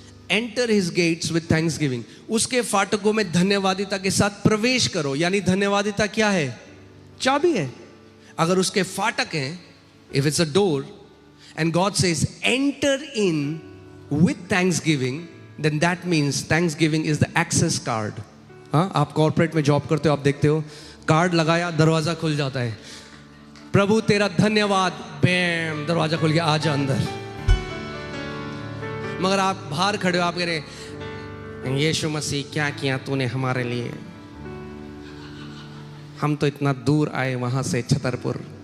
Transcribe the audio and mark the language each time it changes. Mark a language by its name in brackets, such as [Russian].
[English] enter his gates with thanksgiving. [Hindi] उसके फाटकों में धन्यवादिता के साथ प्रवेश करो। यानी धन्यवादिता क्या है? चाबी है। अगर उसके फाटक हैं, [English] if it's a door and God says enter in with thanksgiving, then that means thanksgiving is the access card. [Hindi] हाँ, आप कॉर्पोरेट में जॉब करते हो, आप देखते हो कार्ड लगाया, दरवाजा खुल जाता है। प्रभु तेरा धन्यवाद, बैम, दरवाजा खुल गया, आजा अंदर। मगर आप बाहर खड़े हो, आप कह रहे यीशु मसीह क्या किया तूने हमारे लिए, हम तो इतना दूर आए वहां से छतरपुर।